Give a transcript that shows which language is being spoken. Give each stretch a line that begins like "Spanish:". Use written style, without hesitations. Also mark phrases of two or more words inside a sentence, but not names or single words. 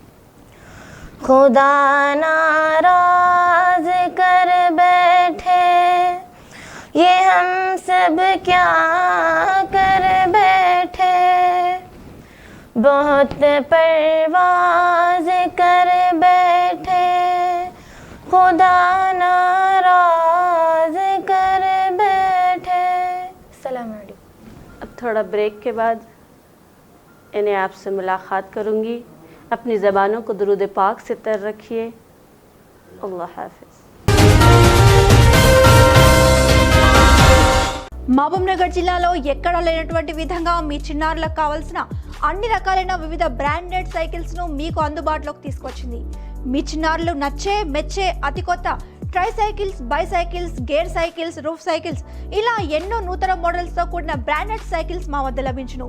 Urdu: خدا ناراض کر بیٹھے، یہ ہم سب کیا کر بیٹھے، بہت پرواز کر بیٹھے، خدا ناراض کر بیٹھے۔ السلام علیکم۔ اب تھوڑا بریک کے بعد انہیں آپ سے ملاقات کروں گی، اپنی زبانوں کو درود پاک سے تر رکھیے۔ اللہ حافظ۔
Telugu: మహబూబ్ నగర్ జిల్లాలో ఎక్కడా లేనటువంటి విధంగా మీ చిన్నారులకు కావాల్సిన అన్ని రకాలైన వివిధ
English: branded cycles
Telugu: ను మీకు అందుబాటులోకి తీసుకొచ్చింది। మీ చిన్నారులు నచ్చే మెచ్చే అతి కొత్త
English: tri cycles, bicycles, gear cycles, roof cycles
Telugu: ఇలా ఎన్నో నూతన మోడల్స్ తో కూడిన
English: branded cycles
Telugu: మా వద్ద లభించును।